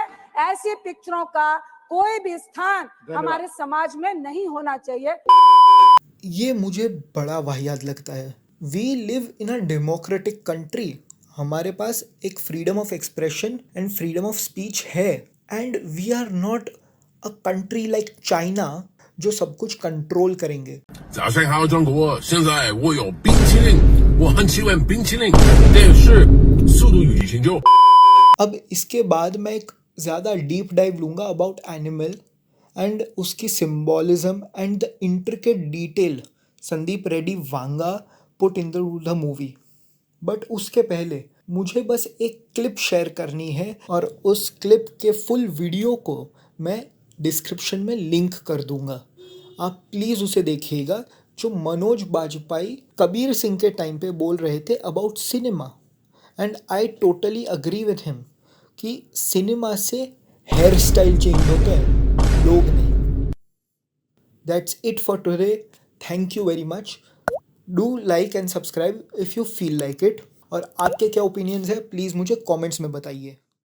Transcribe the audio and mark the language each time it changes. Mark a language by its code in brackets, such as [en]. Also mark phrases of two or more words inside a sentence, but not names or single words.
[hi] ऐसी पिक्चरों का कोई भी स्थान हमारे समाज में नहीं होना चाहिए। ये मुझे बड़ा वाहियात लगता है। [en] we live in a democratic country, [hi] हमारे पास एक [en] freedom of expression and freedom of speech है। and we are not a country like China [hi] जो सब कुछ कंट्रोल करेंगे। [zh] 早上好，中国！现在我有冰淇淋，我很喜欢冰淇淋，但是速度与激情就。 [hi] अब इसके बाद मैं एक ज़्यादा [en] deep dive लूँगा about animal and उसकी symbolism and the intricate detail Sandeep Reddy Vanga put in the movie। [hi] बट उसके पहले मुझे बस एक [en] क्लिप शेयर [hi] करनी है और उस क्लिप के [en] फुल वीडियो [hi] को मैं डिस्क्रिप्शन में लिंक कर दूंगा। आप प्लीज़ उसे देखिएगा, जो मनोज बाजपेयी कबीर सिंह के टाइम पे बोल रहे थे [en] अबाउट सिनेमा। and I totally agree with him [hi] कि सिनेमा से [en] hair style change [hi] होते हैं, लोग नहीं। [en] That's it for today. Thank you very much. Do like and subscribe if you feel like it. [hi] और आपके क्या ओपिनियंस है प्लीज़ मुझे कमेंट्स में बताइए।